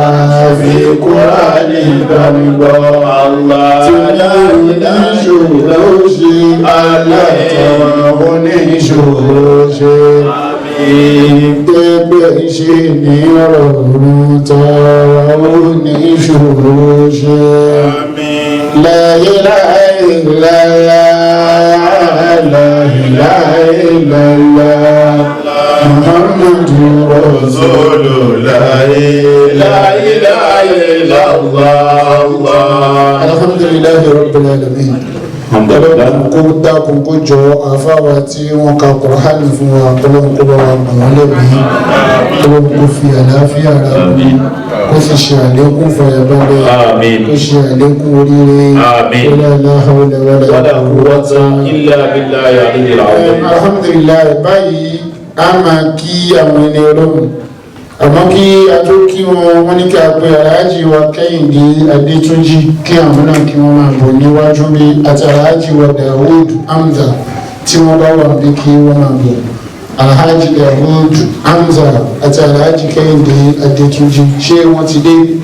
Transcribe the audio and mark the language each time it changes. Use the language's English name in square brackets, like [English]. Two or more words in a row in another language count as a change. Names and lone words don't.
[Yoruba] Fi Kùránì bá mi gbọ́. Allah. Tí ìṣòro ṣe alátọ̀ oníṣòro ṣe. Gbẹ́gbẹ́ ṣe ní ọ̀rọ̀ tọrọ oníṣòro ṣe. [Arabic] لا إله إلا الله. لا إله إلا الله. محمد رسول الله. لا إله إلا الله. الحمد لله رب العالمين. [Yoruba] Ọlọ́run kó dákun kó jọ àfáwà tí wọ́n ka Kùránì fún wa Ọlọ́run kó bá wa mọ̀ wọ́n lẹ́bí Ọlọ́run kó fi àlàáfíà rà kó sì ṣe àlékún fàyàbalẹ̀ kó ṣe àlékún oríire [Arabic] لا حول ولا قوة إلا بالله العلي العظيم. Alhamdulillah, [Yoruba] báyìí a máa kí àwọn ẹni Ọlọ́run àmọ́ kí a tó kí wọ́n ní kí a pé aláàjì wa Kẹ́hìndé Adétúnjì kí àwọn náà kí wọ́n máa bọ̀ níwájú bí àti aláàjì wa Dawood Hamza tí wọ́n bá wà bí kí wọ́n máa bọ̀ aláàjì Dawood Hamza àti aláàjì Kẹ́hìndé Adétúnjì ṣé wọ́n ti dé